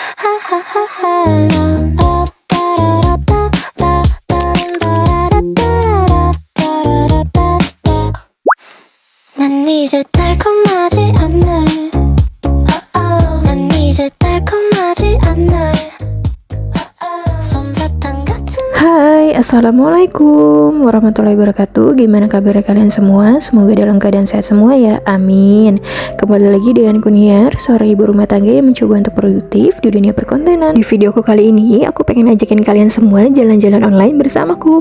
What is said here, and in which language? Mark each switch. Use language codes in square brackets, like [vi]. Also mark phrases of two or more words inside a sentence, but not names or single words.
[ko] 난 이제 달콤하지 않네. 난 이제 달콤하지 않네. 솜사탕 같은. [ar] Hai, السلام عليكم ورحمة الله وبركاته. [id] Gimana kabar kalian semua? Semoga dalam keadaan sehat semua ya, amin. Kembali lagi dengan Kuniar, seorang ibu rumah tangga yang mencoba untuk produktif di dunia perkontenan. Di videoku kali ini, aku pengen ajakin kalian semua jalan-jalan online bersamaku.